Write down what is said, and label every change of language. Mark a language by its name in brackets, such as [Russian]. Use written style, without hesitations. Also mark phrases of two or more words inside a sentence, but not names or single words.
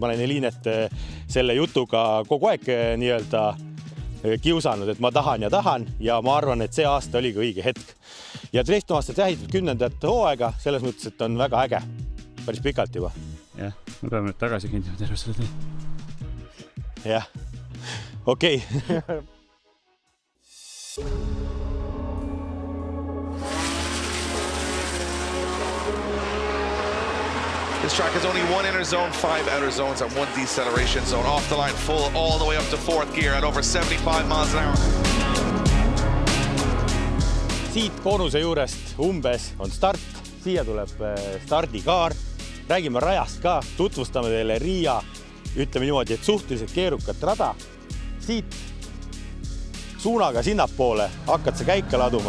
[Estonian] Ma olen Elinet selle jutuga kogu aeg nii-öelda kiusanud, et ma tahan ja ma arvan, et see aasta oli ka õige hetk. Ja Drift Masters tähistab 10. hooaega, selles mõttes, et on väga äge. Päris pikalt juba. Jah, me peame nüüd tagasi kõndima terve selle tee. Jah, okei. [English] This track has only 1 inner zone, 5 outer zones and 1 deceleration zone. Off the line full all the way up to 4th gear at over 75 miles an hour. [Estonian] Siit koonuse juurest umbes on start. Siia tuleb stardikaar. Räägime rajast ka. Tutvustame teile Riia, ütleme niimoodi, et suhteliselt keerukat rada. Siit suunaga sinnapoole hakkad sa käika laduma.